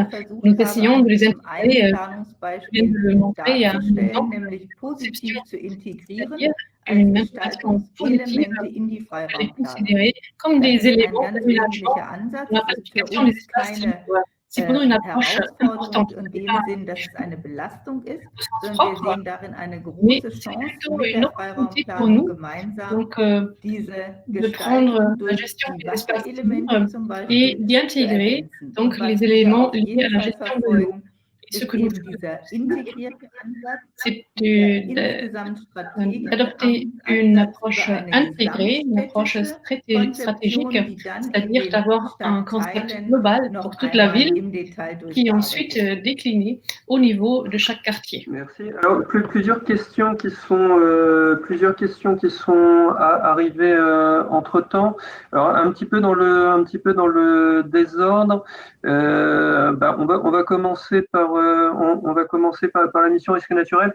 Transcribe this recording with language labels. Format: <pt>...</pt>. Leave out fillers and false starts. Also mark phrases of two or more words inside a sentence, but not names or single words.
<fr>Nous essayons de les intégrer, je viens de le montrer il y a un moment, c'est-à-dire une intégration positive, les considérer comme des éléments d'aménagement dans la planification des espaces libres. c'est pendant une approche importante.</fr> <de>in dem Sinn, dass es eine Belastung ist, sondern wir sehen darin eine</de> <fr>Mais</fr> <de>große</de> <fr>c'est</fr> <de>Chance,</de> <fr>plutôt</fr> <de>mit</de> <fr>une</fr> <de>der</de> <fr>opportunité pour</fr> <de>Freiraumplanung</de> <fr>nous,</fr> <de>gemeinsam</de> <fr>donc</fr> <de>diese</de> <fr>de prendre</fr> <de>Gestaltung</de> <fr>la</fr> <de>durch</de> <fr>gestion</fr> <de>die</de> <fr>des espaces</fr> <de>Wasserelemente</de> <fr>libres</fr> <de>zum</de> <fr>et</fr> <de>Beispiel</de> <fr>d'y</fr> <de>zu</de> <fr>intégrer</fr> <de>ergänzen.</de> <fr>donc</fr> <de>Und was</de> <fr>les</fr> <de>wir</de> <fr>éléments</fr> <de>auf</de> <fr>liés</fr> <de>jeden</de> <fr>à la</fr> <de>Fall</de> <fr>gestion de l'eau.</fr> <de>verfolgen,</de> <fr>Et ce</fr> <de>ist</de> <fr>que nous</fr> <de>eben dieser integrierte Ansatz,</de> <fr>c'est</fr> <de>insgesamt strategische</de> <fr>d'adopter une approche intégrée, une approche stratégique,</fr> <de>Konzeption, die dann in</de> <fr>c'est-à-dire</fr> <de>den</de> <fr>d'avoir un concept</fr> <de>Stadtteilen</de> <fr>global</fr> <de>noch</de> <fr>pour toute la</fr> <de>einmal</de> <fr>ville,</fr> <de>im Detail</de> <fr>qui est</fr> <de>durchgearbeitet</de> <fr>ensuite décliné au niveau de chaque quartier. Merci. Alors, plusieurs questions qui sont arrivées entre-temps. Alors, un petit peu dans le désordre. On va commencer par la mission risque naturel.</fr>